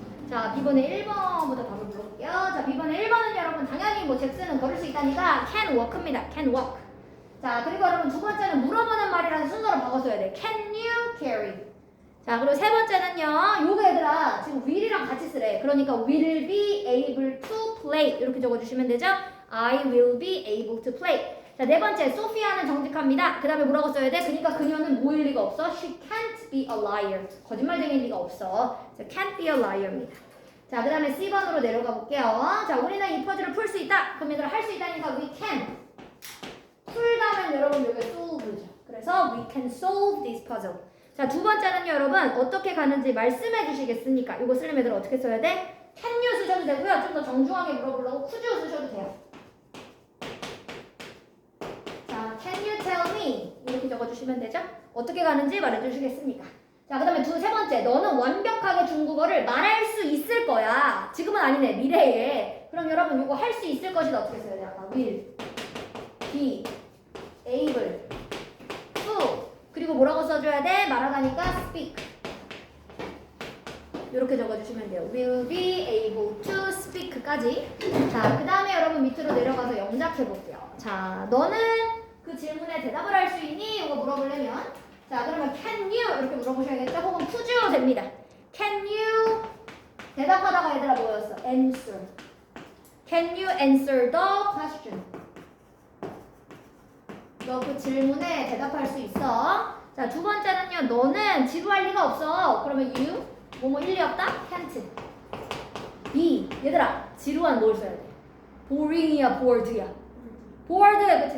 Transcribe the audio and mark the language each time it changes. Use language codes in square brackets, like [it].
[ko] 자, B번에 1번부터 답을 불러볼게요. 자, B번에 1번은 여러분 당연히 뭐 잭슨은 걸을 수 있다니까 [en] can walk [ko] 입니다. [en] can walk. [ko] 자, 그리고 여러분 두 번째는 물어보는 말이라서 순서를 바꿔줘야 돼. [en] Can you carry? [ko] 자, 그리고 세 번째는요. 요거 얘들아 지금 will이랑 같이 쓰래. 그러니까 [en] will be able to play [ko] 이렇게 적어주시면 되죠. [en] I will be able to play. [ko] 자, 네 번째 소피아는 정직합니다. 그 다음에 뭐라고 써야 돼? 그러니까 그녀는 뭐일 리가 없어? [en] She can't be a liar. [ko] 거짓말쟁이일 리가 없어. 그래서 [en] can't be a liar입니다. [ko] 자, 그 다음에 C번으로 내려가 볼게요. 자, 우리는 이 퍼즐을 풀 수 있다. 그럼 얘들아 할 수 있다니까 [en] we can. [ko] 풀다면 여러분 여기 solve죠. 그래서 [en] we can solve this puzzle. [ko] 자, 두 번째는요 여러분 어떻게 가는지 말씀해 주시겠습니까? 이거 쓰려면 얘들아 어떻게 써야 돼? [en] can you [ko] 쓰셔도 되고요. 좀 더 정중하게 물어보려고 [en] could you [ko] 쓰셔도 돼요. 자, [en] can you tell me? [ko] 이렇게 적어주시면 되죠? 어떻게 가는지 말해주시겠습니까? 자, 그 다음에 세 번째. 너는 완벽하게 중국어를 말할 수 있을 거야. 지금은 아니네. 미래에. 그럼 여러분 이거 할 수 있을 것이다. 어떻게 써야 돼? 아까 [en] will, be, able, to. [ko] 그리고 뭐라고 써줘야 돼? 말하다니까 speak. 이렇게 적어주시면 돼요. [en] will be able to speak까지. [ko] 자, 그 다음에 여러분 밑으로 내려가서 영작해 볼게요. 자, 너는 그 질문에 대답을 할 수 있니? 이거 물어보려면 자, 그러면 [en] can you [ko] 이렇게 물어보셔야겠죠? 혹은 [en] could you [ko] 됩니다. [en] can you [ko] 대답하다가 얘들아 뭐였어? [en] answer. [ko] can you [en] answer the question? [ko] 너 그 질문에 대답할 수 있어. 자, 두 번째는요. 너는 지루할 리가 없어. 그러면 [en] you [ko] 뭐뭐 일리 없다? [en] can't. [ko] be 얘들아 지루한 뭘 써야 돼? [en] boring [ko] 이야 [en] bored [ko] 야? [en] bored [ko] 그치?